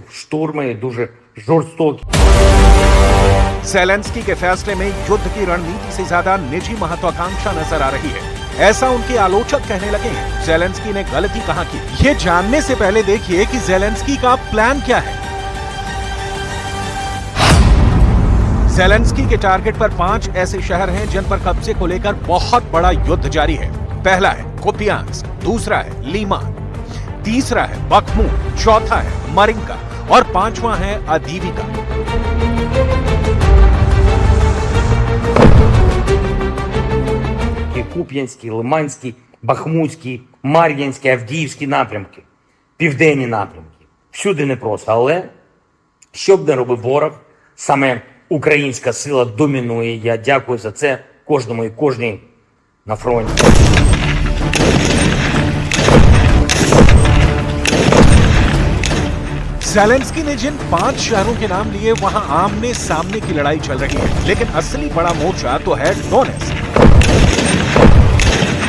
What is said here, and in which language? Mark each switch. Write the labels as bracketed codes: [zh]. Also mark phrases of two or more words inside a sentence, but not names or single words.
[uk] Штурми дуже жорстокі. [hi] ज़ेलेंस्की के फैसले में युद्ध की रणनीति से ज्यादा निजी महत्वाकांक्षा नजर आ रही है, ऐसा उनके आलोचक कहने लगे हैं। ज़ेलेंस्की ने गलती कहां की, ये जानने से पहले देखिए कि ज़ेलेंस्की का प्लान क्या है। ज़ेलेंस्की के टारगेट पर 5 ऐसे शहर हैं जिन पर कब्जे को लेकर बहुत बड़ा युद्ध जारी है। पहला है कुपियांस्क, दूसरा है लीमान, तीसरा है बख्मूत, चौथा है मरिंका और 5वां है अदीविका। [uk] Куп'янський, Лиманський, Бахмутський, Мар'їнський, Авдіївський напрямки, південні напрямки. Всюди непросто, але що б не робив ворог, саме українська сила домінує. Я дякую за це кожному і кожній на фронті. [hi] ज़ेलेंस्की ने जिन 5 शहरों के नाम लिए वहां आमने सामने की लड़ाई चल रही है, लेकिन असली बड़ा मोर्चा तो है डोनेट्स्क।